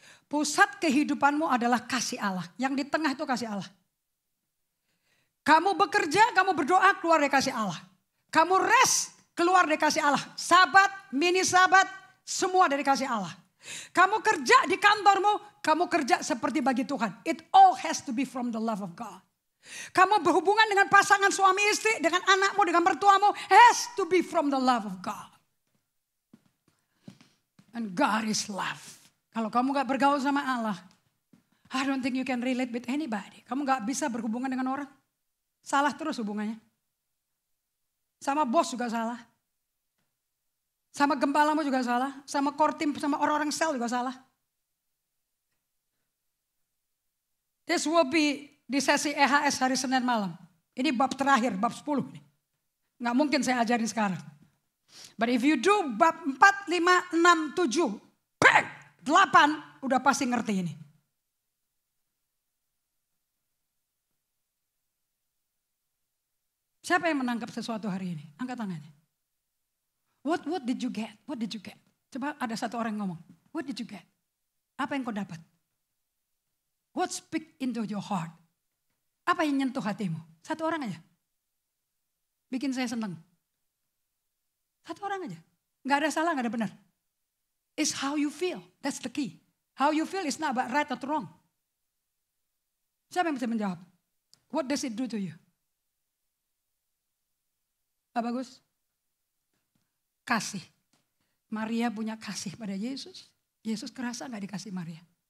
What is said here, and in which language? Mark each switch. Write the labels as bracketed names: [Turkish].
[Indonesian] Pusat kehidupanmu adalah kasih Allah. Yang di tengah itu kasih Allah. Kamu bekerja, kamu berdoa, keluar dari kasih Allah. Kamu rest, keluar dari kasih Allah. Sabat, mini sabat, semua dari kasih Allah. Kamu kerja di kantormu, kamu kerja seperti bagi Tuhan. [English] It all has to be from the love of God. [Indonesian] Kamu berhubungan dengan pasangan suami istri, dengan anakmu, dengan mertuamu, [English] has to be from the love of God. And God is love. [Indonesian] Kalau kamu gak bergaul sama Allah, [English] I don't think you can relate with anybody. [Indonesian] Kamu gak bisa berhubungan dengan orang. Salah terus hubungannya. Sama bos juga salah. Sama gembalamu juga salah. Sama core team, sama orang-orang sel juga salah. [English] This will be [Indonesian] di sesi EHS hari Senin malam. Ini bab terakhir, bab 10. Nggak mungkin saya ajarin sekarang. [English] But if you do [Indonesian] bab 4, 5, 6, 7, 8, udah pasti ngerti ini. Siapa yang menangkap sesuatu hari ini? Angkat tangannya. [English] What did you get? What did you get? [Indonesian] Coba ada satu orang yang ngomong. [English] What did you get? [Indonesian] Apa yang kau dapat? [English] What speak into your heart? [Indonesian] Apa yang nyentuh hatimu? Satu orang aja. Bikin saya senang. Satu orang aja. Gak ada salah, gak ada benar. [English] It's how you feel. That's the key. How you feel is not about right or wrong. [Indonesian] Siapa yang bisa menjawab? [English] What does it do to you? [Indonesian] Pak Bagus? Kasih. Maria punya kasih pada Yesus. Yesus kerasa gak dikasih Maria?